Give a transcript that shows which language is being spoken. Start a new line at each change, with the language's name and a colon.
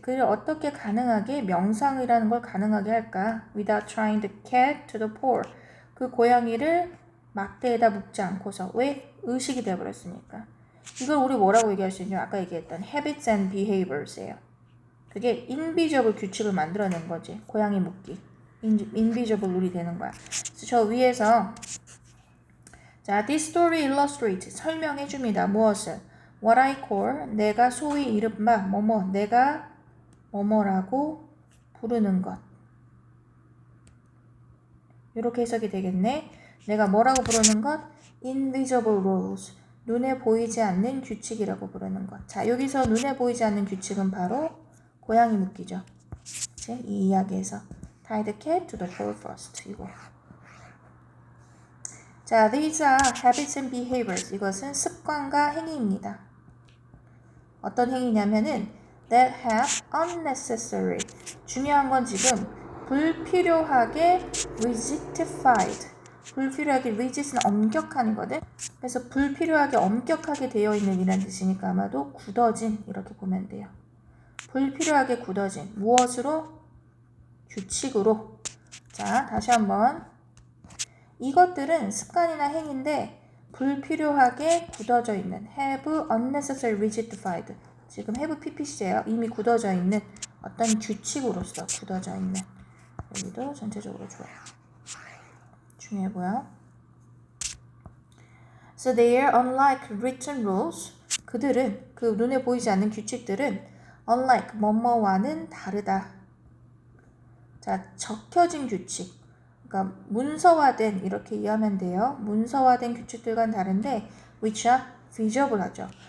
Korean: 그를 어떻게 가능하게 명상이라는 걸 가능하게 할까?
English: Without trying the cat to the pole.
Korean: 그 고양이를 막대에다 묶지 않고서. 왜? 의식이 되어버렸으니까. 이걸 우리 뭐라고 얘기할 수 있냐? 아까 얘기했던
English: habits and behaviors
Korean: 예요. 그게 invisible 규칙을 만들어낸 거지. 고양이 묶기. invisible 룰이 되는 거야. 그래서 저 위에서 자,
English: this story illustrates
Korean: 설명해 줍니다. 무엇을?
English: What I call
Korean: 내가 소위 이른바 뭐뭐 내가 뭐뭐라고 부르는 것. 이렇게 해석이 되겠네. 내가 뭐라고 부르는 것?
English: Invisible rules.
Korean: 눈에 보이지 않는 규칙이라고 부르는 것. 자, 여기서 눈에 보이지 않는 규칙은 바로 고양이 묶기죠.
English: 이 이야기에서 tie the cat to the pole first.
Korean: 이거.
English: 자, these are habits and behaviors.
Korean: 이것은 습관과 행위입니다. 어떤 행위냐면은
English: that have unnecessary.
Korean: 중요한 건 지금 불필요하게 rigidified. 불필요하게 rigid는 엄격한이거든. 그래서 불필요하게 엄격하게 되어 있는 이란 뜻이니까 아마도 굳어진 이렇게 보면 돼요. 불필요하게 굳어진 무엇으로? 규칙으로. 자, 다시 한번. 이것들은 습관이나 행위인데 불필요하게 굳어져 있는
English: have unnecessary rigidified.
Korean: 지금 have ppc예요. 이미 굳어져 있는 어떤 규칙으로서 굳어져 있는. 여기도 전체적으로 좋아요. 중요해 보여.
English: So they are unlike written rules.
Korean: 그들은 그 눈에 보이지 않는 규칙들은 unlike 뭐뭐와는 다르다. 자, 적혀진 규칙. 그러니까 문서화된 이렇게 이해하면 돼요. 문서화된 규칙들과는 다른데
English: which are visible
Korean: 하죠.